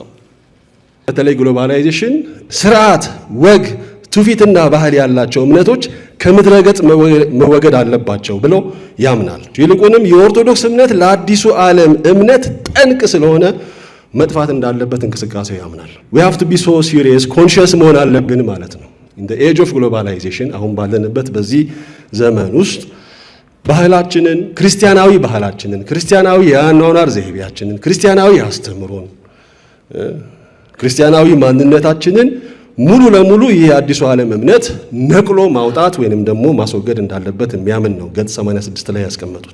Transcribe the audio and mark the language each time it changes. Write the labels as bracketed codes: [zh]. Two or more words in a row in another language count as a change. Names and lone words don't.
[am] በተለይ ግሎባላይዜሽን ስርዓት፣ ወግ፣ ትውፊትና ባህል ያላቸው እምነቶች ከምድረ ገጽ መወገድ አለባቸው ብሎ ያምናል። ይልቁንም የኦርቶዶክስ እምነት ለአዲሱ ዓለም እምነት ጠንቅ ስለሆነ መጥፋት እንዳለበት እንቅስቃሴው ያምናል። [en] we have to be so serious conscious [am] መሆን አለብን ማለት ነው። [en] in the age of globalization [am] አሁን ባለንበት በዚህ ዘመን ውስጥ ባህላችንን፣ ክርስቲያናዊ ባህላችንን፣ ክርስቲያናዊ የአኗኗር ዘይቤያችንን፣ ክርስቲያናዊ አስተምሮን፣ ክርስቲያናዊ ማንነታችንን ሙሉ ለሙሉ ይህ አዲሱ ዓለም እምነት ነቅሎ ማውጣት ወይንም ደግሞ ማስወገድ እንዳለበት የሚያምን ነው። ገጽ 86 ላይ ያስቀመጡት